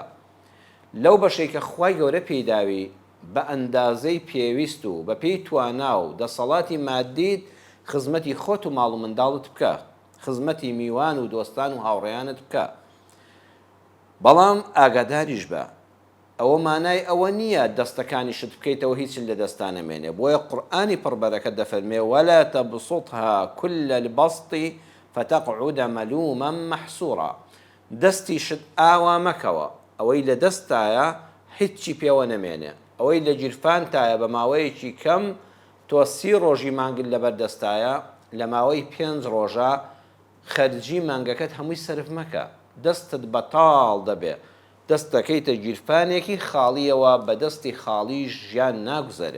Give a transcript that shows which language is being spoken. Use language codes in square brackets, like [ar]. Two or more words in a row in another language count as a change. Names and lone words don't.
[ckb] لەو بەشەی کە خوای گەورە پێداوی بە ئەندازەی پێویست و بە پێی توانا و دەسەڵاتی مادیت خزمەتی خۆت و ماڵ و منداڵت بکە، خزمەتی میوان و دۆستان و هاوڕێیانت بکە. بەڵام ئاگاداریش بە ئەوە مانای ئەوە نییە دەستەکانیشت بکەیتەوە هیچ لە دەستانە مێنێ. بۆیە قورئانی پڕبەرەکەت دەفەرمێ: [ar] ولا تبسطها كل البسط فتقعد ملوما محسورا. [ckb] دەستیشت ئاوا مەکەوە، ئەوەی لە دەستایە هیچی پێوە نەمێنێ، ئەوەی لە گیرفانتایە بە ماوەیەکی کەم تۆ 30 ڕۆژی مانگت لەبەر دەستایە، لە ماوەی 5 ڕۆژە خەرجی مانگەکەت هەمووی سرف مەکە، دەستت بەتاڵ دەبێ، دەستەکەیتە گیرفانێکی خاڵیەوە، بە دەستی خاڵی ژیان ناگوزەرێ.